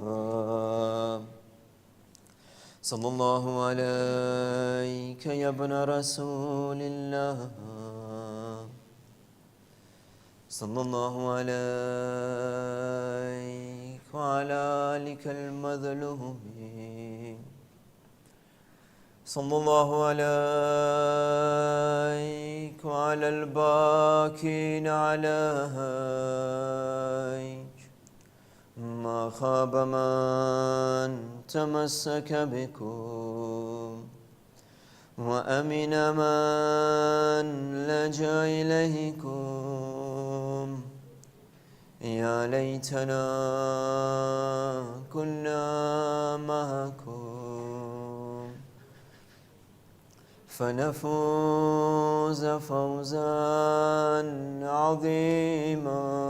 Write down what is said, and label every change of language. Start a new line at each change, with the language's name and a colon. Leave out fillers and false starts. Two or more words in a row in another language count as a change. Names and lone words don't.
Arabic: صلى الله عليك يا ابن رسول الله، صلى الله عليك وعلى آلك المظلومين، صلى الله عليك وعلى الباكين عليك. ما خاب من تمسك بكم وأمن من لجأ إليكم. يا ليتنا كنا معكم فنفوز فوزا عظيما.